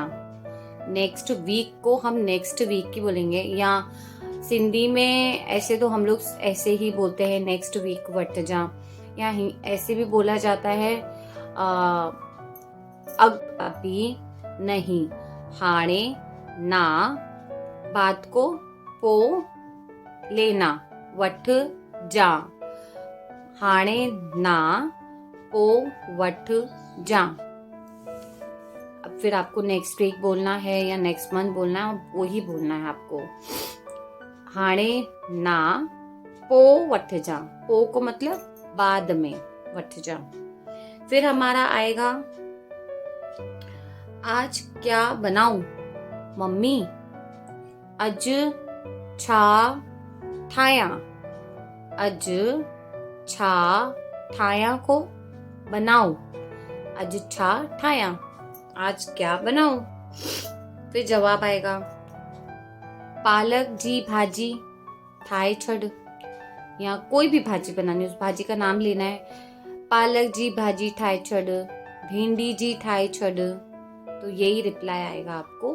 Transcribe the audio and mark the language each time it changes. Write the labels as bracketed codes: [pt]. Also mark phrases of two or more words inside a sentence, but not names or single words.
[en] next week [hi] को हम [en] next week [hi] की बोलेंगे, या सिंधी में ऐसे तो हम लोग ऐसे ही बोलते हैं, [en] next week [sd] वठ जा। [hi] या ऐसे भी बोला जाता है, अब अभी नहीं, [sd] हाणे ना, [hi] बात को पो लेना, [sd] वठ जा। हाणे ना, पो वठ जा। [hi] अब फिर आपको [en] next week [hi] बोलना है या [en] next month [hi] बोलना है, वो ही बोलना है आपको। [sd] हाणे ना पो वठ जा, पो [hi] को मतलब बाद में, [sd] वठ जा। [hi] फिर हमारा आएगा आज क्या बनाऊं मम्मी, [sd] अज छा ठाया, अज छा ठाया [hi] को बनाओ, [sd] अज छा ठाया, [hi] आज क्या बनाऊं। फिर जवाब आएगा [sd] पालक जी भाजी ठाए छड़, [hi] या कोई भी भाजी बनानी, उस भाजी का नाम लेना है। [sd] पालक जी भाजी ठाए छड़, भिंडी जी ठाए छड़, [hi] तो यही रिप्लाई आएगा आपको।